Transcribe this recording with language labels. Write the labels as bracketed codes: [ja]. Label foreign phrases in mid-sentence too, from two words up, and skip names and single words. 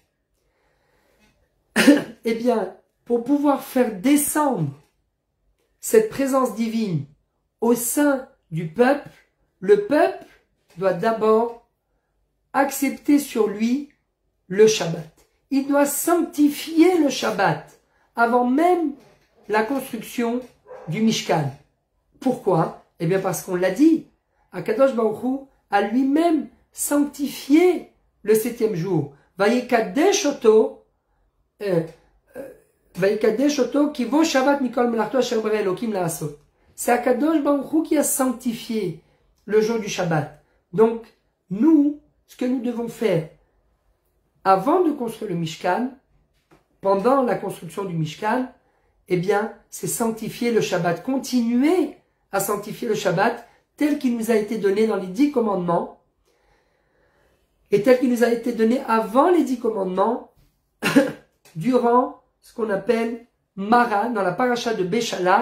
[fr] Eh bien, pour pouvoir faire descendre cette présence divine au sein du peuple, le peuple doit d'abord accepter sur lui le Shabbat. Il doit sanctifier le Shabbat avant même la construction du Mishkan. Pourquoi? Eh bien parce qu'on l'a dit, [he] הקדוש ברוך הוא [fr] a lui-même sanctifié le 7e jour. [he] ויקדש אותו כי בו שבת מכל מלאכתו אשר ברא אלהים לעשות. [fr] C'est [he] הקדוש ברוך הוא [fr] qui a sanctifié le jour du Shabbat. Donc, nous, ce que nous devons faire avant de construire le Mishkan, pendant la construction du Mishkan, eh bien, c'est sanctifier le Shabbat, continuer à sanctifier le Shabbat tel qu'il nous a été donné dans les 10 commandements et tel qu'il nous a été donné avant les 10 commandements durant ce qu'on appelle Mara, dans la paracha de Béchalach.